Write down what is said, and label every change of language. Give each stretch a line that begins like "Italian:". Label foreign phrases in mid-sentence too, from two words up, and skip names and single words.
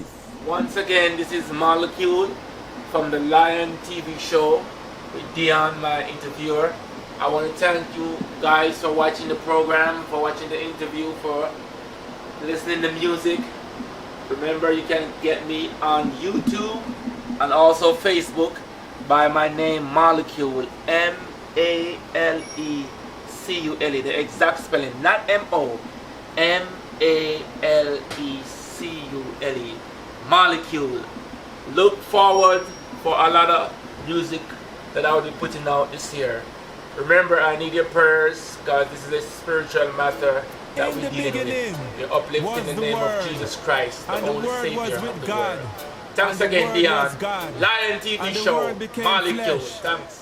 English: Once again, this is Malecule from the Lion TV show with Dion, my interviewer. I want to thank you guys for watching the program, for watching the interview, for listening to music. Remember, you can get me on YouTube and also Facebook by my name Malecule, M-A-L-E-C-U-L-E, the exact spelling, not M-O, M-A-L-E-C-U-L-E, Malecule. Look forward for a lot of music that I will be putting out this year. Remember, I need your prayers, because this is a spiritual matter that we're dealing with. We're uplifting the name of Jesus Christ, the only Savior of the world. Thanks again, Dion. Lion TV show, Malecule. Thanks.